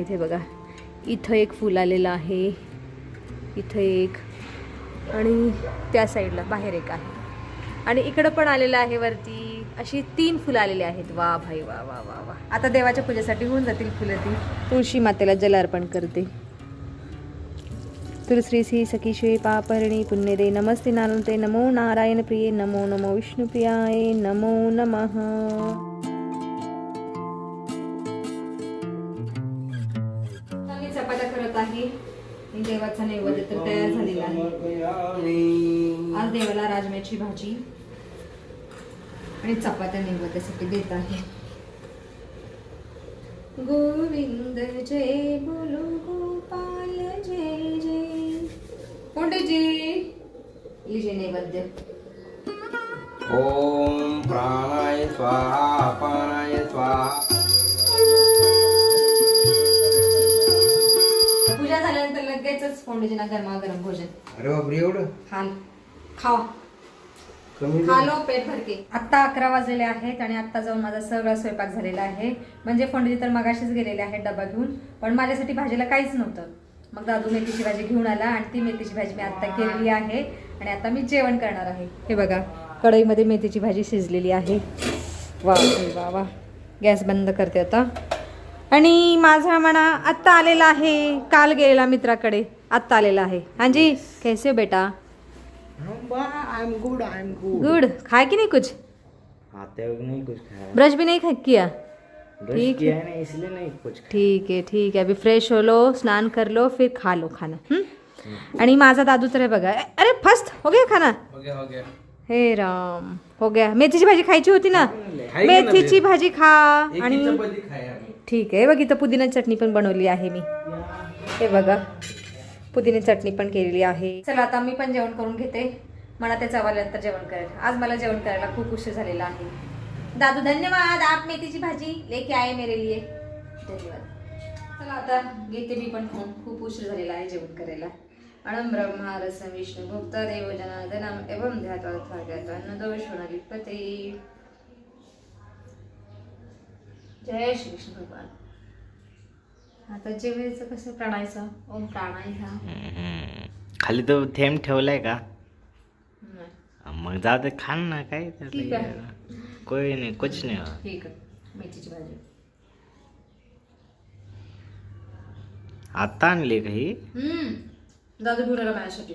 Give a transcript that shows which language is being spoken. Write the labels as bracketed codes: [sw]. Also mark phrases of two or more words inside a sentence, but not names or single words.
[mr] हे बघा, इथं एक फुल आलेलं आहे, इथं एक, आणि त्या साईडला बाहेर एक आहे, आणि इकडं पण आलेलं आहे वरती. अशी 3 फुलं आलेली आहेत. वा भाई वा वा वा वा. आता देवाच्या पूजेसाठी होऊन जातील फुलं ती. तुळशी मातेला जल अर्पण करते. [sa] तुलसी श्री सखी शिवे पापरणी पुण्यदे नमस्ते नारायणते नमो नारायण प्रिये नमो नमो विष्णुप्रियाय नमो नमः. [mr] मी चपात्या करत आहे. देवाचा नैवेद्य तर तयार झालेला आहे. आज देवाला राजम्याची भाजी आणि चपात्या नैवेद्यासाठी देत आहे. [hi] गोविंद जय बोलो गोपाल जय जय. कोणतेजी लिजे नैवेद्य. [sa] ओम प्राणाय स्वाहा अपानाय स्वाहा. [mr] पूजा झाल्यानंतर लगेचच फोंडीजींना गरमागरम भोजन. अरे बापरे, एवढं [hi] हाल खावा, खालो पेट भरके. [mr] आत्ता 11 वाजलेले आहेत आणि आत्ता जाऊन माझा सगळा स्वयंपाक झालेला आहे. म्हणजे फोंडीजी तर मगाशीच गेलेले आहेत डबा घेऊन, पण माझ्यासाठी भाजीला काहीच नव्हतं. मग दादू मेथीची भाजी घेऊन आला आणि ती मेथीची भाजी मी आत्ता केलेली आहे आणि आता मी जेवण करणार आहे. हे बघा, कढईमध्ये मेथीची भाजी शिजलेली आहे. वा वा वा. गॅस बंद करते आता. आणि माझा म्हणा आत्ता आलेला आहे, काल गेलेला मित्राकडे, आत्ता आलेला आहे. [hi] हांजी कैसे हो बेटा? [en] I am good, I am good. गुड. [hi] खाए कि नहीं कुछ? आते हो नहीं कुछ खाया, ब्रश भी नहीं किया? ब्रश किया है ना, इसलिए नहीं कुछ. ठीक है ठीक है. अभी फ्रेश हो लो, स्नान कर लो, फिर खा लो खाना. [mr] आणि माझा दादू तर आहे बघा. [hi] अरे फर्स्ट हो गया खाना? हो गया. हे राम, हो गया. [mr] मेथीची भाजी खायची होती ना, मेथीची भाजी खा. आणि ठीक आहे. बघ इथं पुदिना चटणी पण बनवली आहे मी. हे बघा, पुदिना चटणी पण केलेली आहे. चला आता मी पण जेवण करून घेते. मला ते चवाल्यानंतर जेवण करेल. आज मला जेवण करायला खूप उशीर झालेला आहे. [hi] दादू धन्यवाद, आप [mr] मेथीची भाजी [hi] लेके आए मेरे लिए. [mr] धन्यवाद. चला आता घेते मी पण खाऊन. खूप उशीर झालेला आहे जेवण करायला. [sa] अणम ब्रह्मा रसम विष्णू भक्त देव जनार्दनम एवं ध्यात्वात्मदोषोणलिपते. जय श्री कृष्ण भगवान. [mr] आता जेवायचं कसं प्राणायचं? [sa] ओम प्राणाय. [mr] खाली तो थेंब ठेवलाय का? मग जाऊ दे, खान ना. काय ठीक आहे. [hi] कोई नाही, कुछ नाही. [mr] ठीक आहे. मेथीची भाजी आता आणली काही? दादू घेऊन आला माझ्यासाठी.